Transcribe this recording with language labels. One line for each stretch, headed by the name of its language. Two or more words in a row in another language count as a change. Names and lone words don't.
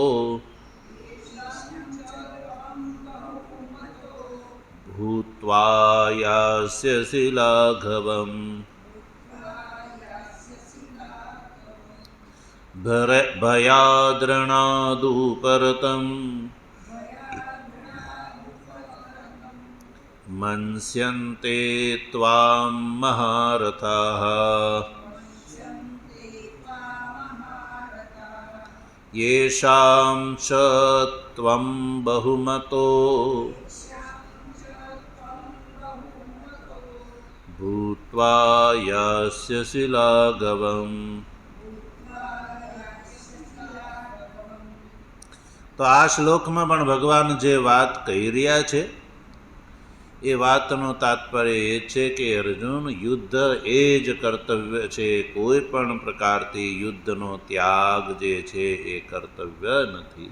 Sanskrit: भूत्वा यास्यसी लाघवम् भयाद्रणादु परतम मन्स्यन्ते त्वाम महारथाः येषां च त्वं बहुमतो भूत्वा यास्यसि लाघवम्.
Gujarati: તો આ શ્લોકમાં પણ ભગવાન જે વાત કહી રહ્યા છે એ વાતનું તાત્પર્ય એ છે કે અર્જુન, યુદ્ધ એ જ કર્તવ્ય છે. કોઈ પણ પ્રકારથી યુદ્ધનો ત્યાગ જે છે એ કર્તવ્ય નથી.